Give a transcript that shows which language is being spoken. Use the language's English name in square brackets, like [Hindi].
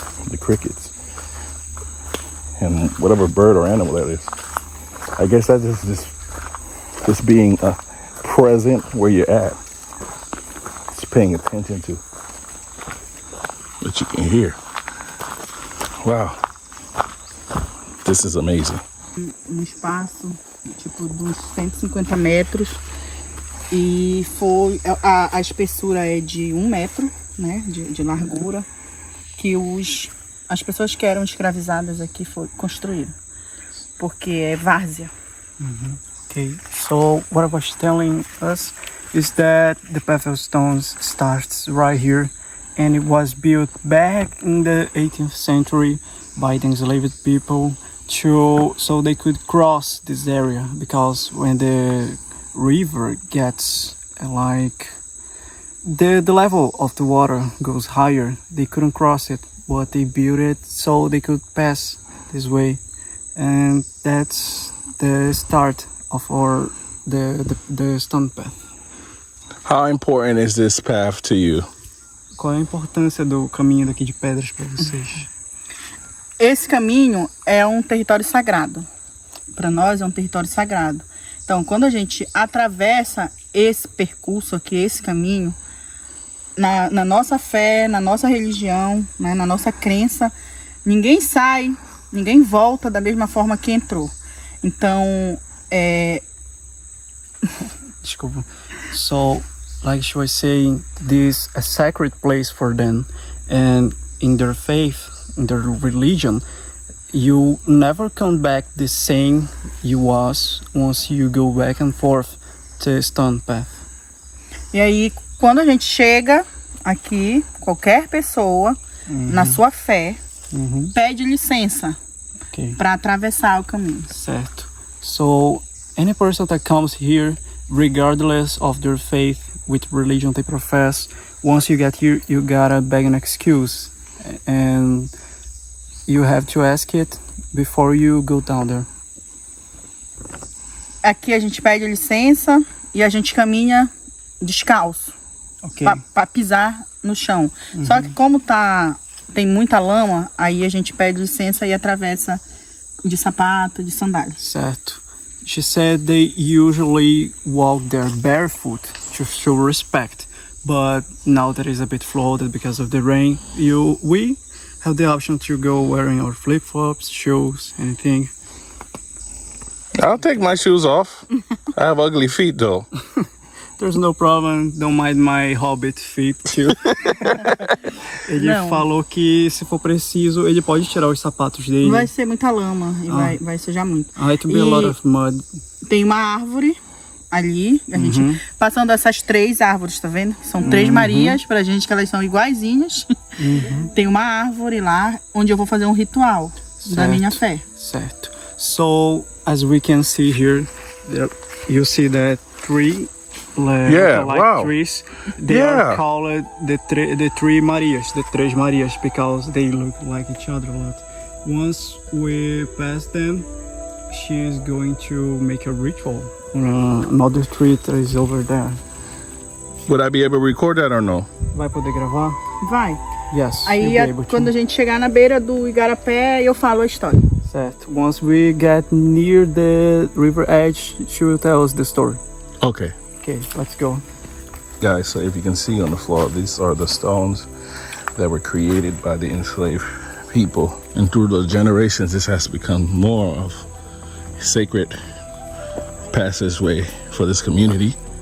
[English] The crickets and whatever bird or animal that is. I guess that is just being present where you're at. Just paying attention to what you can hear. Wow, this is amazing. [Portuguese] Espaço tipo de uns 150 metros e foi a espessura é de 1 metro, né, de largura, que as pessoas que eram escravizadas aqui construíram, porque é várzea. [English] Okay, so what I was telling us is that the Path of Stones starts right here, and it was built back in the 18th century by the enslaved people so they could cross this area, because when the river gets like the level of the water goes higher, they couldn't cross it, but they built it so they could pass this way, and that's the start of the stone path. How important is this path to you? [Portuguese] Qual é a importância do caminho daqui de pedras para vocês? Esse caminho é um território sagrado. Para nós é um território sagrado. Então, quando a gente atravessa esse percurso aqui, esse caminho, na nossa fé, na nossa religião, né, na nossa crença, ninguém sai, ninguém volta da mesma forma que entrou. Então, Desculpa. [English] So, like she was saying, this is a sacred place for them, and in their faith, in their religion, you never come back the same you was once you go back and forth to stone path. [Portuguese] E aí, quando a gente chega aqui, qualquer pessoa, na sua fé, pede licença para atravessar o caminho. Certo. [English] So, any person that comes here, regardless of their faith, which religion they profess, once you get here, you gotta beg an excuse, and you have to ask it before you go down there. [Portuguese] Aqui a gente pede licença e a gente caminha descalço, para pisar no chão. Só que como tem muita lama, aí a gente pede licença e atravessa de sapato, de sandália. Certo. [English] She said they usually walk there barefoot to show respect, but now that is a bit flooded because of the rain, we have the option to go wearing our flip-flops, shoes, anything. I'll take my shoes off. I have ugly feet though. There's no problem, don't mind my hobbit feet too. [Portuguese] Ele falou que se for preciso, ele pode tirar os sapatos dele. Vai ser muita lama e vai sujar muito. [English] It will be a lot of mud. [Portuguese] Tem uma árvore ali, a gente passando essas 3 árvores, tá vendo? São 3 Marias pra gente, que elas são iguaizinhas. Tem uma árvore lá onde eu vou fazer um ritual da minha fé. Certo. [English] So, as we can see here, you see that tree. Trees. They are called the three Marias, the Três Marias, because they look like each other a lot. Once we pass them, she is going to make a ritual on another tree that is over there. Would I be able to record that or no? [Portuguese] Vai poder gravar? Vai. [English] Yes. [Portuguese] Aí quando a gente chegar na beira do igarapé, eu falo a história. Certo. [English] Once we get near the river edge, she will tell us the story. Okay. Okay, let's go. Guys, so if you can see on the floor, these are the stones that were created by the enslaved people. And through the generations, this has become more of a sacred passageway for this community.